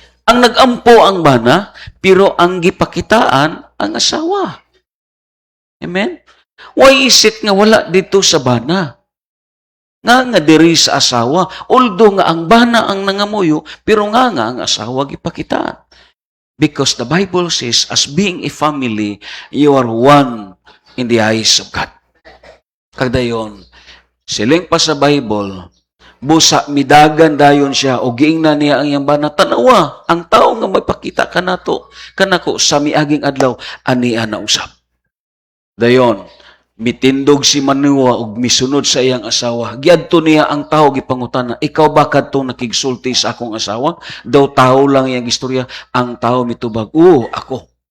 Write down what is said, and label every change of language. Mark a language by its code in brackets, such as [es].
[ceb] Ang nag-ampo ang bana, pero ang gipakitaan ang asawa. Amen? [en] Why is it [ceb] nga wala dito sa bana? Nga diri sa asawa. Although nga ang bana ang nangamuyo, pero nga ang asawa gipakitaan. [en] Because the Bible says, as being a family, you are one in the eyes of God. [ceb] Kagdayon, siling pa sa Bible, busa midagan dayon siya o giingnan niya ang iyang bana tanawa ang tao nga magpakita kanako sa miaging adlaw ania na usab dayon mitindog si Manoah og misunod sa iyang asawa giadto niya ang tao gipangutana ikaw ba kadto nakigsulti sa akong asawa daw tao lang iyang istorya ang tao mitubag ako